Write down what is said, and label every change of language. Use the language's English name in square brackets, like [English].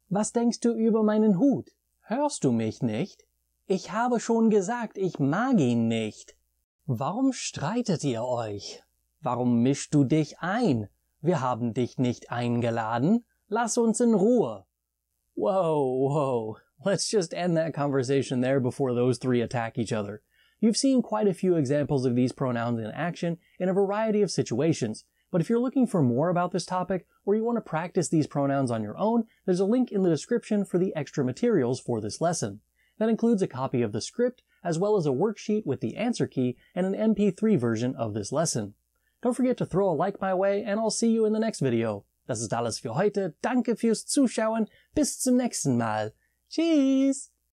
[German] Was denkst du über meinen Hut? Hörst du mich nicht? Ich habe schon gesagt, ich mag ihn nicht. Warum streitet ihr euch? Warum mischst du dich ein? Wir haben dich nicht eingeladen. Lass uns in Ruhe. Whoa. [English] Let's just end that conversation there before those three attack each other. You've seen quite a few examples of these pronouns in action in a variety of situations, but if you're looking for more about this topic or you want to practice these pronouns on your own, there's a link in the description for the extra materials for this lesson. That includes a copy of the script, as well as a worksheet with the answer key and an MP3 version of this lesson. Don't forget to throw a like my way, and I'll see you in the next video. [German] Das ist alles für heute. Danke fürs Zuschauen. Bis zum nächsten Mal. Tschüss!